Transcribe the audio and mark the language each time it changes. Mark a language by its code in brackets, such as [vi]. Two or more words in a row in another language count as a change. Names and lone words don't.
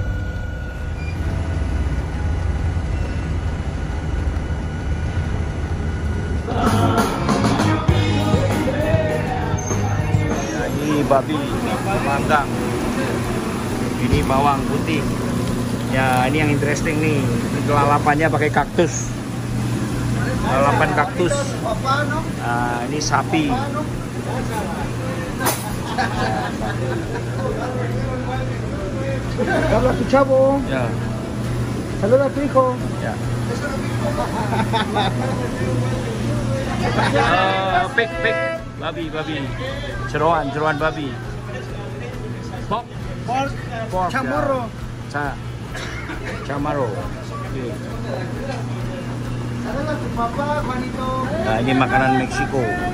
[id] Ya, ini babi panggang, ini bawang putih. Ya, ini yang interesting nih. Lalapannya pakai kaktus, lalapan kaktus. Nah, ini sapi. [es] Habla tu chavo. [id] Ya. [es] Saluda a tu hijo. [id] Ya. Pig, babi, jeroan babi. Pork, Chamorro. ya. Chamorro. Nah, ini makanan Meksiko.